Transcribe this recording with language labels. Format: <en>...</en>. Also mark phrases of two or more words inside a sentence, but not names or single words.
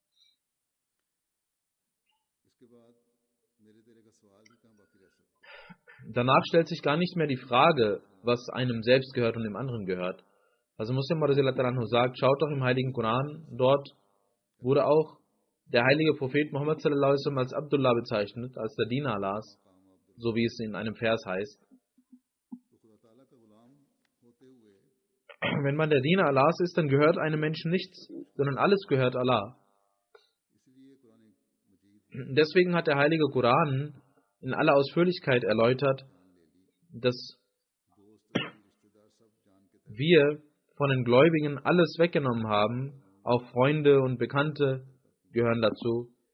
<de>Danach stellt sich gar nicht mehr die Frage, was einem selbst gehört und dem anderen gehört. Also Muslim sagt, schaut doch im heiligen Koran, dort wurde auch der heilige Prophet Muhammad</de> <ar>صلى الله عليه وسلم</ar> <de>als Abdullah bezeichnet, als der Diener Allahs, so wie es in einem Vers heißt. Wenn man der Diener Allahs ist, dann gehört einem Menschen nichts, sondern alles gehört Allah. Deswegen hat der heilige Koran in aller Ausführlichkeit erläutert, dass wir von den Gläubigen alles weggenommen haben, auch Freunde und Bekannte gehören dazu.</de>